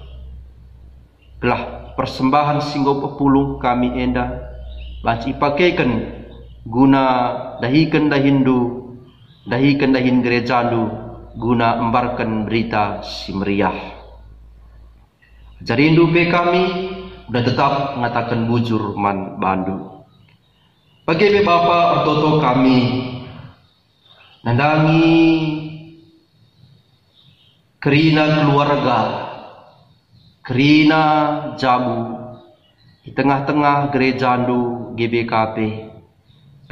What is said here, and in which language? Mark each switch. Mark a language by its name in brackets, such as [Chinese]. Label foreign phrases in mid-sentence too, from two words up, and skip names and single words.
[Batak Karo] Gelah persembahan singgo pepulung kami enda banci pakaikan guna dahikan dahindu, dahikan dahin gerejandu, guna embarkan berita si meriah. Jarindu pe kami udah tetap mengatakan bujur man bandu. Bagi Bapa artoto kami nandangi kerina keluarga, kerina jabu di tengah-tengah gerejandu GBKP.